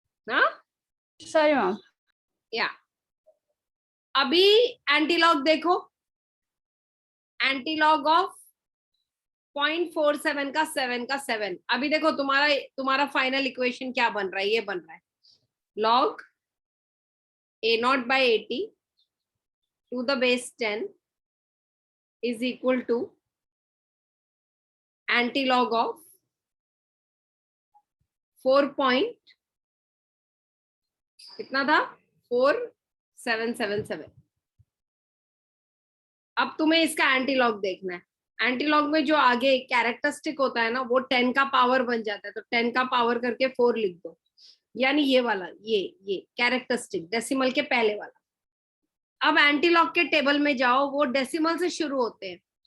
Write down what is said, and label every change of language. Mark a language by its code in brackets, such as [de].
[hi] हाँ [en] Sorry, ma'am. [hi] या. अभी एंटीलॉग देखो. एंटीलॉग ऑफ 0.47 का 7 का 7. अभी देखो तुम्हारा फाइनल इक्वेशन क्या बन रहा है? ये बन रहा है [en] log a0 by 80 to the base 10 is equal to antilog of 4 point [hi] कितना था? [en] 4777. [hi] अब तुम्हें इसका एंटीलॉग देखना है. एंटीलॉग में जो आगे कैरेक्टरिस्टिक होता है ना, वो 10 का पावर बन जाता है. तो 10 का पावर करके 4 लिख दो. यानी ये वाला, ये कैरेक्टरिस्टिक डेसिमल के पहले वाला. अब एंटीलॉग के टेबल में जाओ, वो डेसिमल से शुरू होते हैं.